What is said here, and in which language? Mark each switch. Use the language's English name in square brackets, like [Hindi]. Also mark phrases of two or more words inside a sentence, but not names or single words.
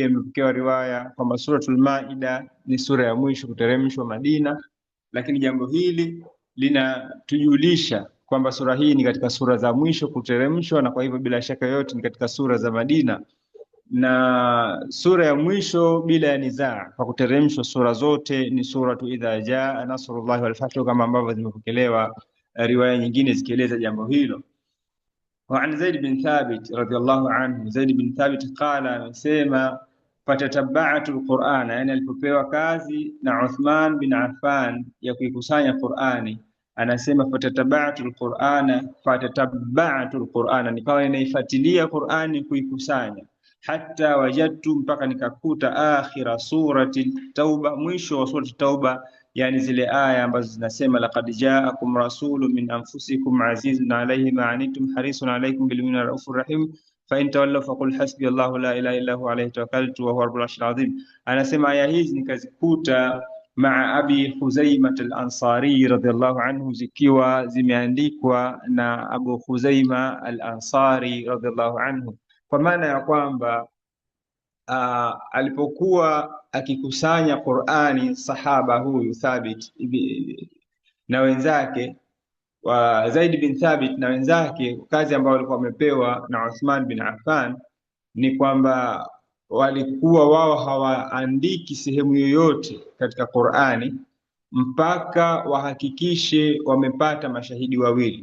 [Swahili] imepokewa riwaya kwamba suratul Maida ni sura ya mwisho kuteremshwa Madina, lakini jambo hili linatujulisha kwamba sura hii ni katika sura za mwisho kuteremshwa, na kwa hivyo bila shaka yote ni katika sura za Madina, na sura ya mwisho bila ya nizaa kwa kuteremshwa sura zote ni suratu [Arabic] إذا جاء نصر الله والفتح, [Swahili] kama ambavyo zimepokelewa riwaya nyingine zikieleza jambo hilo. [Arabic] وعن زيد بن ثابت رضي الله عنه، زيد بن ثابت قال, [Swahili] amesema [Arabic] فتتبعت القرآن, [Swahili] yani alipopewa kazi na Uthman bin Affan ya kuikusanya Qur'ani, anasema fatatabba'tu [Arabic] alqur'ana, [Swahili] nikawa ninaifuatilia Qur'ani kuikusanya, [Arabic] حتى وجدت, [Swahili] mpaka nikakuta [Arabic] آخر سورة التوبة, [Swahili] mwisho wa surati Tauba, yani zile aya ambazo zinasema [Arabic] لقد جاءكم رسول من أنفسكم عزيز عليه ما عنتم حريص عليكم بالمؤمنين رؤوف رحيم فإن تولوا فقل حسبي الله لا إله إلا هو عليه توكلت وهو رب العرش العظيم. [Swahili] Anasema aya hizi nikazikuta maa Abi Khuzaimah al-Ansari [Arabic] رضي الله عنه, [Swahili] zikiwa zimeandikwa na Abu Khuzaimah al-Ansari [Arabic] رضي الله عنه, [Swahili] kwa maana ya kwamba alipokuwa akikusanya Qur'ani sahaba huyu Thabit na wenzake wa Zaid bin Thabit na wenzake, kazi ambayo walikuwa wamepewa na Uthman bin Affan ni kwamba walikuwa wao hawaandiki sehemu yoyote katika Qur'ani mpaka wahakikishe wamepata mashahidi wawili.